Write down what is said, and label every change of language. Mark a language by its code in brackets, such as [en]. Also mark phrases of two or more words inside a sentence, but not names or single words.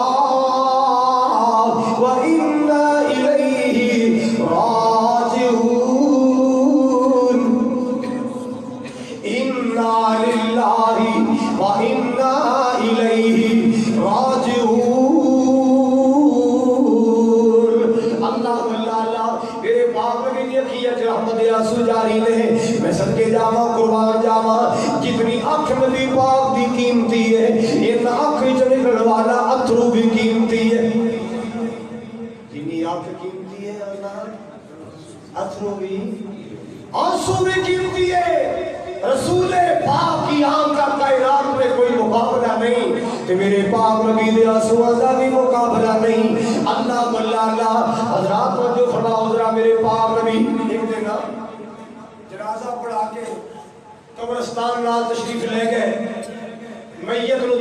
[ar] و انا الیہ راجعون انا للہ و انا الیہ راجعون [ur] اللہ میرے باپ [pa] میں بھی اکھیاں چ رحمت آنسو جاری نے میں صدقے جاواں قربان جاواں جتنی اکھ نبی پاک دی قیمتی ہے ان اکھ وچ نکلن والا اتھرو بھی قیمتی ہے جتنی اکھ قیمتی ہے اللہ اتھرو بھی آنسو بھی قیمتی ہے رسول [ur] پاک کی آنکھ کا کائنات میں کوئی مقابلہ نہیں کہ [pa] میرے پاک نبی دے آنسو [ur] کا بھی مقابلہ نہیں اللہ اللہ حضرات کو جو فرماؤ ذرا میرے پاک نبی ایک دن جنازہ پڑھا کے [pa] قبرستان نال [ur] تشریف لے گئے میت نو